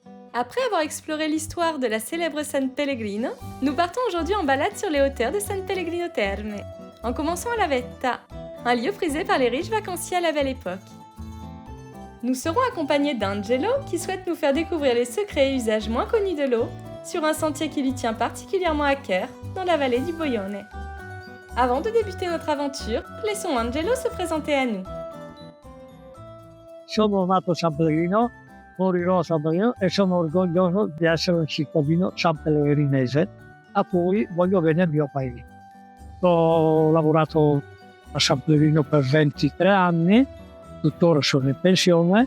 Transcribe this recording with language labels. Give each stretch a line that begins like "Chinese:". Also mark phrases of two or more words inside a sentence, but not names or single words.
French: Après avoir exploré l'histoire de la célèbre San Pellegrino, nous partons aujourd'hui en balade sur les hauteurs de San Pellegrino Terme, en commençant à la Vetta, un lieu prisé par les riches vacanciers à la Belle Époque. Nous serons accompagnés d'Angelo qui souhaite nous faire découvrir les secrets et usages moins connus de l'eau sur un sentier qui lui tient particulièrement à cœur dans la vallée du Boione. Avant de débuter notre aventure, laissons Angelo se présenter à nous.
Italian: Sono nato a San Pellegrino, morirò a San Pellegrino e sono orgoglioso di essere un cittadino sanpellegrinese a cui voglio bene il mio paese. Ho lavorato a San Pellegrino per 23 anni, tuttora sono in pensione.